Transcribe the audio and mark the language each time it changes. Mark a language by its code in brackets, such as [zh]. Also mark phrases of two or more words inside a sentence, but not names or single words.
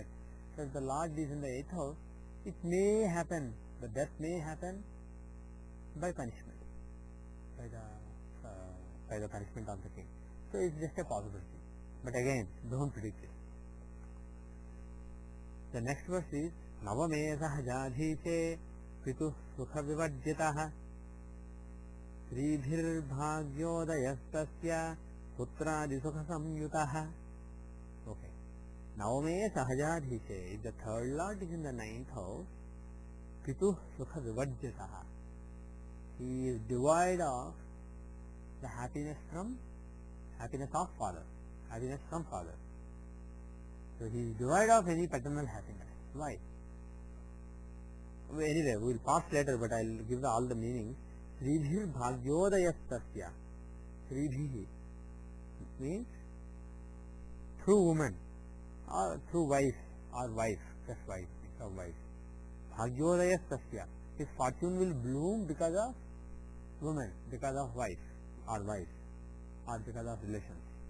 [en] So if the Lord is in the 8th house, it may happen, the death may happen by punishment, by the punishment of the king. So it's just a possibility. But again, don't predict it. The next verse is [sa] Navame Sahajadhise Pitu Sukha Vivajyataha Sridhir Bhagyodayastasya Putradi Sukha Samyutaha. Okay. Navame Sahajadhise, [en] if the third lord is in the 9th house, [sa] Pitu Sukha Vivajyataha. [en] He is devoid of the happiness of father. happiness from father. So he is devoid of any paternal happiness. Why? Anyway, we will pass later, but I will give all the meanings. [sa] Sribhir bhagyodayastasya. [en] Sribhi means through woman or through wife or wife, just wife, it's a wife. Bhagyodayastasya. His fortune will bloom because of woman, because of wife or because of relations.